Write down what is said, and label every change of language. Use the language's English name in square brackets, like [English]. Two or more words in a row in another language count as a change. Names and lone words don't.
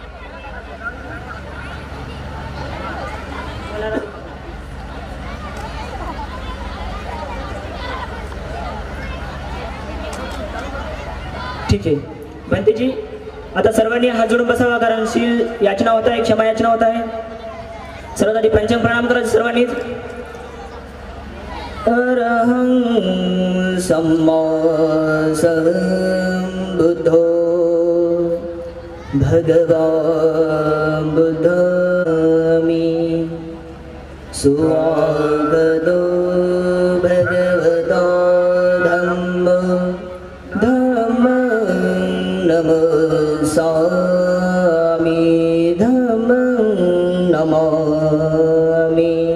[Marathi] ठीक आहे भंतेजी, आता सर्वांनी हात जोडून बसावा, कारण शील याचना होत आहे, क्षमा याचना होत आहे. सर्वात आधी पंचम प्रणाम करायचं सर्वांनीच. [Pali] अरहं सम्मा संबुद्धो भगवान् बुद्धमी स्वागतो भगवतो धम्म नमस्सामि धम्मं नमामि.